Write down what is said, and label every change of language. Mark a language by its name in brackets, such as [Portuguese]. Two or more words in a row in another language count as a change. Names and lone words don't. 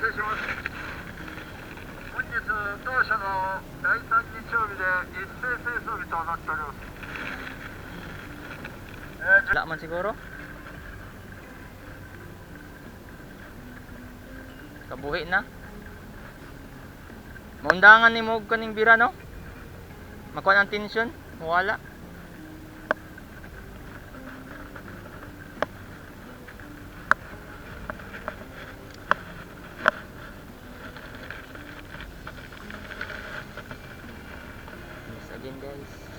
[Japanese] 本日当社の第3日曜日で一斉清掃日となっております。 [Cebuano] Wala man siguro. Kabuhi na. Maundangan ni mo og kaning bira no? Makuha ang tensyon, wala. [English] Yes, again guys.